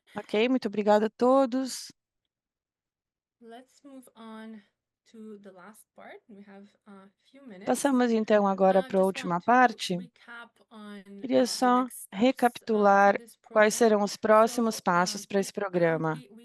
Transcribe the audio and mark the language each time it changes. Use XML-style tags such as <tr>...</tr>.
<pt>Ok, muito obrigada a todos.</pt> <en>Let's move on to the last part. We have a few minutes.</en> <pt>Passamos então agora para a última parte. Queria só recapitular quais serão os próximos passos para esse programa.</pt>